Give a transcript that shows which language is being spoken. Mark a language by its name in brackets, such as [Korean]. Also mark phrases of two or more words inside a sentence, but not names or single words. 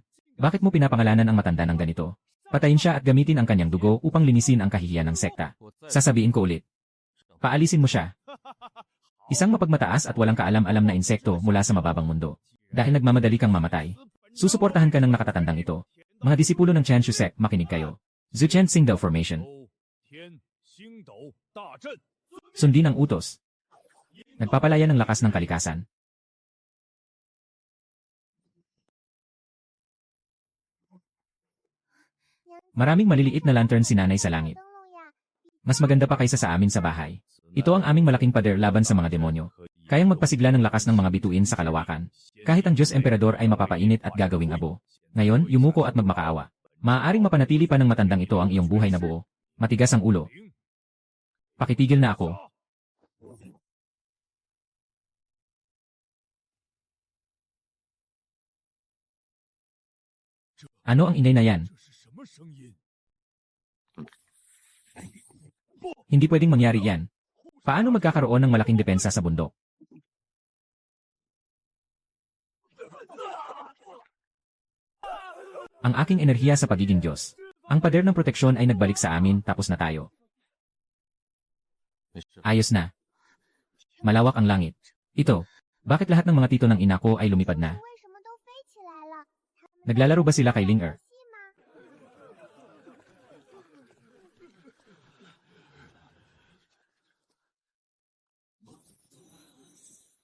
[Filipino] Bakit mo pinapangalanan ang matanda ng ganito? Patayin siya at gamitin ang kanyang dugo upang linisin ang kahihiyan ng sekta. Sasabihin ko ulit. Paalisin mo siya. Isang mapagmataas at walang kaalam-alam na insekto mula sa mababang mundo. Dahil nagmamadali kang mamatay. Susuportahan ka ng nakatatandang ito. Mga disipulo ng Chen Shusek, makinig kayo. Zuchen Xingdao Formation. [Chinese] 天星斗大阵， [Filipino] Sundin ang utos. Nagpapalaya ng lakas ng kalikasan. Maraming maliliit na lantern si nanay sa langit. [Chinese] 灯笼呀！ [Filipino] Mas maganda pa kaysa sa amin sa bahay. Ito ang aming malaking pader laban sa mga demonyo. Kayang magpasigla ng lakas ng mga bituin sa kalawakan. Kahit ang Diyos Emperador ay mapapainit at gagawing abo. Ngayon, yumuko at magmakaawa. Maaaring mapanatili pa ng matandang ito ang iyong buhay na buo. Matigas ang ulo. Pakitigil na ako. Ano ang inay na yan? [Chinese] 这是什么声音？ [Filipino] Hindi pwedeng mangyari yan. Paano magkakaroon ng malaking depensa sa bundok? Ang aking enerhiya sa pagiging Diyos. Ang pader ng proteksyon ay nagbalik sa amin, tapos na tayo. Ayos na. Malawak ang langit. Ito, bakit lahat ng mga tito ng ina ko ay lumipad na? [Chinese] 为什么都飞起来了？ [Filipino] Naglalaro ba sila kay Ling Er? [Chinese] 戏吗？不